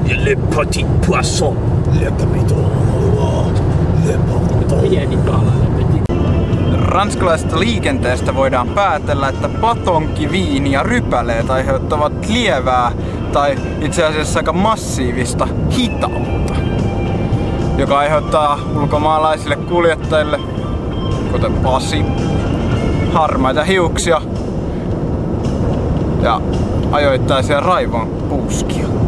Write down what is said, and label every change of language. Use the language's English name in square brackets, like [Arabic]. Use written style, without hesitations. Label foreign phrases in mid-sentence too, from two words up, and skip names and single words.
[French] Le petit poisson. Le capiton. Le ponton. [Finnish] Pieni kala, [French] le petit. [Finnish] Ranskalaisesta liikenteestä voidaan päätellä, että patonki, viini ja rypäleet aiheuttavat lievää tai itse asiassa aika massiivista hitautta, joka aiheuttaa ulkomaalaisille kuljettajille, kuten Pasi, harmaita hiuksia ja ajoittaisia raivon puuskia.